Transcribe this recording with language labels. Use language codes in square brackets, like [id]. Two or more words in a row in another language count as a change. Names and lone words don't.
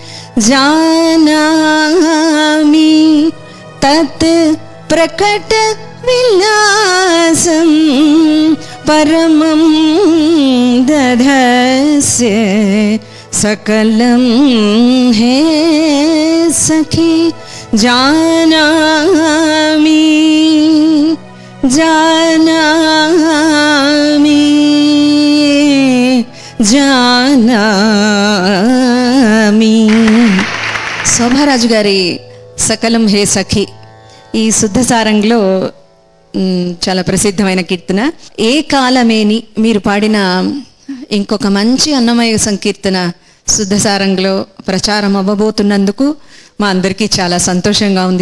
[sa] जानामि तत् प्रकट विलासं परमं दधस्य सकलं हे सखी जानामि जानामि [te] जानामि శోభారాజు గారి సకలం హే సఖి ఈ శుద్ధసారంలో చాలా ప్రసిద్ధమైన కీర్తన. ఏ కాలమేని మీరు పాడిన ఇంకొక మంచి అన్నమయ సంకీర్తన శుద్ధసారంలో ప్రచారం అవ్వబోతున్నందుకు మా అందరికీ చాలా సంతోషంగా ఉంది.